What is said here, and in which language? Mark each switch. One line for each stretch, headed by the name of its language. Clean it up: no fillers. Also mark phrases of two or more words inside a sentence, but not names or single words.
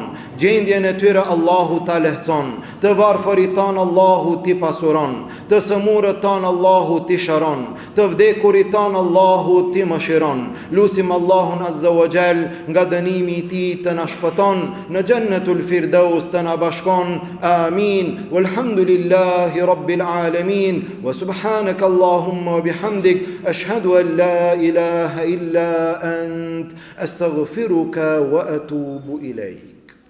Albanian: Gjendjen e tyre Allahu ta lehtëson. Të varfërit tan Allahu t'i pasuron. Të sëmurët tan Allahu t'i shëron. Të vdekurit tan Allahu t'i mëshiron. Lutim Allahun
Arabic: عز وجل,
Albanian: nga dënimi i tij të na shpëton, në Jannatul Firdaus të na bashkon. Amin.
Arabic: والحمد لله رب العالمين وسبحانك اللهم وبحمدك أشهد أن لا إله إلا أنت أستغفرك وأتوب إليك.